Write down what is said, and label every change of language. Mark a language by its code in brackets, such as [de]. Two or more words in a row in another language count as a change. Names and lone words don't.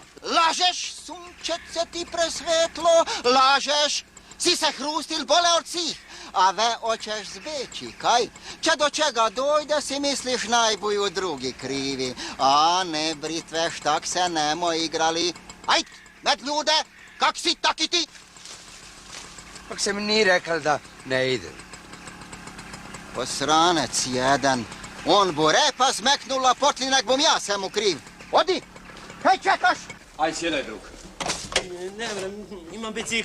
[hr] Lažeš, sunčece ti presvetlo, lažeš. Si se hrustil bole od svih. A ve hoćeš zbeći, kaj? Če do čega dojde, si misliš najboju drugi krivi. A ne, britveš, tak se nemo igrali. Ajd, med ljude, kak si, tak i ti. Pak sam ni rekal da ne idem. Posranec jedan. On bo repa zmeknula potli, nek bom ja svemu kriv. Odi, kaj čekaš? Aj, sjedaj, drug. Ne vrem, imam bicikli.